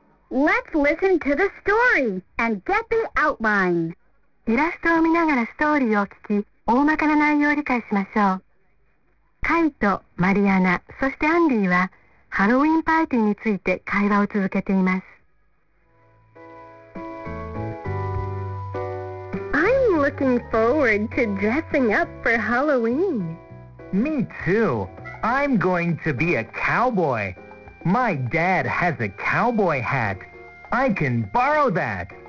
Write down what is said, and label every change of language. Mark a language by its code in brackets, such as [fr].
[en] Let's listen to the story and get the outline. [ja] イラストを見ながらストーリーを聞き、大まかな内容を理解しましょう。カイト、マリアナ、そしてアンディはハロウィンパーティーについて会話を続けています。 [en] I'm looking forward to dressing up for Halloween. Me too. I'm going to be a cowboy. My dad has a cowboy hat. I can borrow that.